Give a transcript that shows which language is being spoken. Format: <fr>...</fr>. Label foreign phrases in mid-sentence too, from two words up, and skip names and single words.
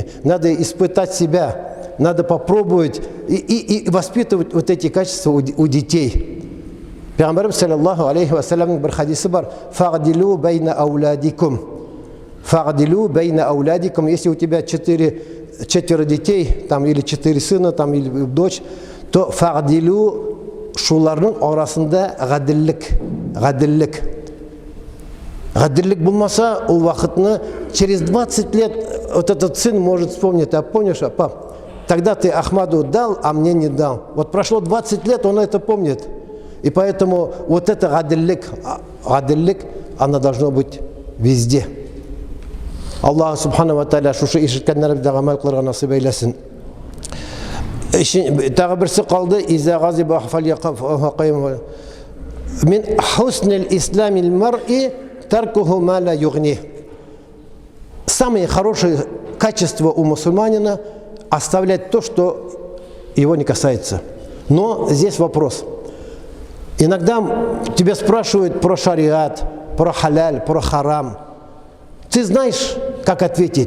<ru>Надо испытать себя, надо попробовать и воспитывать вот эти качества у детей.</ru> <tt>Пейгамбарым саллаллаху алейхи вассалям бір хадисы бар:</tt> <ar>«فاعدلوا بين أولادكم». «فاعدلوا بين أولادكم».</ar> <ru>Если у тебя 4 детей, там, или 4 сына, там, или дочь, то фагдилу</ru> <tt>шуларның арасында гадиллик. Гадиллик болмаса, ол вақытны</tt> <ru>через 20 лет вот этот сын может вспомнить: а помнишь, пап, тогда ты Ахмаду дал, а мне не дал. Вот прошло 20 лет, он это помнит. И поэтому вот это гадиллик, она должна быть везде.</ru> <ar>الله سبحانه وتعالى</ar> <tt>шушы ишеткәннәребезгә гамәл кылырга насыйп әйләсен. Тагы берсе калды.</tt> <ar>إذا غضب فليقم من حسن إسلام المرء تركه ما لا يعنيه.</ar> <ru>Самое хорошее качество у мусульманина — оставлять то, что его не касается. Но здесь вопрос. Иногда тебя спрашивают про шариат, про халяль, про харам. Ты знаешь, как ответить?</ru>